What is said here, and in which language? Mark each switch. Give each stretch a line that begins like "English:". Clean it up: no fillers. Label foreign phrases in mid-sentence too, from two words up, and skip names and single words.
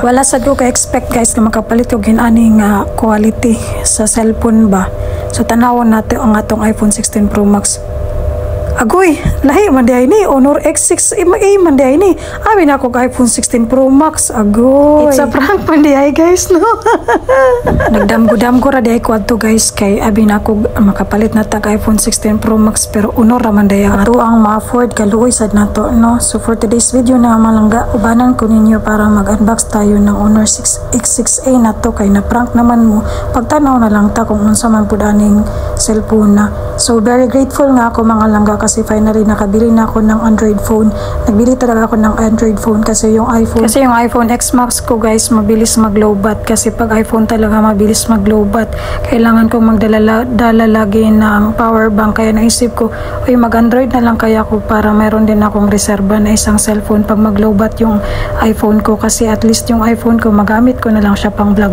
Cebuano: Wala sad ko ka expect guys na makapalit og ginani nga quality sa cellphone ba. So tanawon nato ang atong iPhone 16 Pro Max. Agoy, lahi man di ni Honor X6 man di ni. Abi na ako iPhone 16 Pro Max. Agoy.
English: It's a prank
Cebuano: man di guys no. Nagdamgo ra di ko adto guys kay abi na ako makapalit na tag iPhone 16 Pro Max pero Honor ra man di ato ang ma-afford kaluoy sad nato no.
English: So for today's video
Cebuano: na malangga ubanan ko ninyo
Filipino: para mag-unbox tayo ng Honor X6A na to,
Cebuano: kay na prank naman mo. Pagtanaw na lang ta kung unsa man pud aning cellphone na.
Filipino: So very grateful nga ako mga langga kasi finally nakabili na ako ng Android phone. Nagbili talaga ako ng Android phone kasi yung iPhone X Max ko guys mabilis mag-lowbat, kasi pag iPhone talaga mabilis mag-lowbat. Kailangan kong magdala lagi ng
English: power bank,
Filipino: kaya naisip ko uy mag-Android na lang kaya ko para mayroon din akong reserba na isang cellphone pag mag-lowbat yung iPhone ko, kasi at least yung iPhone ko magamit ko na lang siya pang vlog.